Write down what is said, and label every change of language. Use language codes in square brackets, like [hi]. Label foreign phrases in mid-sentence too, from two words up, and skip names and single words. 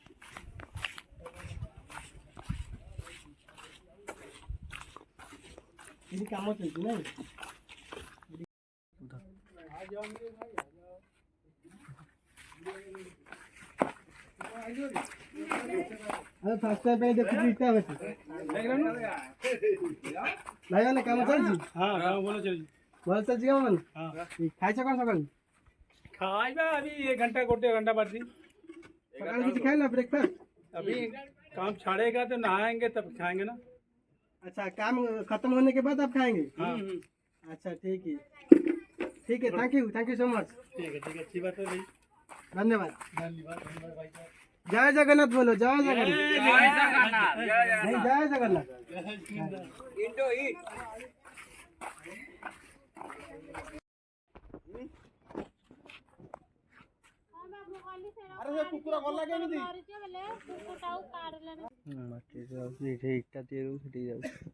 [or] ଏଠି କାମ ଚାଲିଛି ନାଇଁ? ଆଉ ଫାଷ୍ଟ ଟାଇମ୍ ପାଇଁ ଦେଖୁଛୁ ଇଟା ଭାଟି। ଭାଇମାନେ କାମ ଚାଲିଛି? [hi] हाँ हाँ बोलो चलिए। [or] ଭଲ ଚାଲିଛି କାମ ମାନେ? [hi] हाँ [or] ଖାଇଛ କ'ଣ ସକାଳୁ? [hi] खाइबा अभी 1 घंटा गोटे घंटा बाद ही। सकाल कुछ खाए ना ब्रेकफास्ट? अभी काम छाड़ेगा तो नहाएंगे तब खाएंगे ना। अच्छा, काम खत्म होने के बाद आप खाएंगे? हाँ अच्छा ठीक है [en] thank you so much. [hi] ठीक है अच्छी बात है भाई। धन्यवाद। धन्यवाद भाई साहब। जय जगन्नाथ बोलो, जय जगन्नाथ। नहीं, जय जगन्नाथ। [or] ଆରେ ସେ କୁକୁର ଗଲା କେମିତି? ମାଟିରେ ଯାଉଛି ଏଠି ଇଟା ତିଆରି ସେଠି ଯାଉଛି।